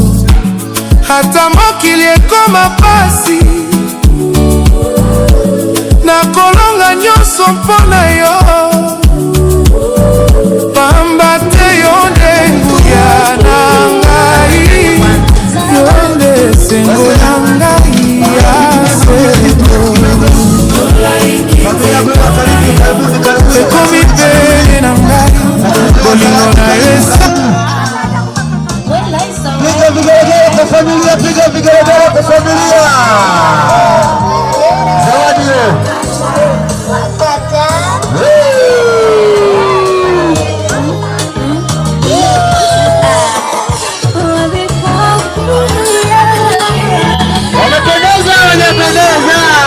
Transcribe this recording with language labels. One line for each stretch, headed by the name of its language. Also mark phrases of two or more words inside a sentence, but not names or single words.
Lingala: Hata mokili ekoma pasi na kolonga nyonso mpona yo, pamba te yo nde nguya na ngai, yo nde sengo na ngai ya seko. Ekomi pene na ngai, bolingo na yo
Swahili: piga vigelegele kwa familia. Zawadi. Wanapendeza, wanapendeza.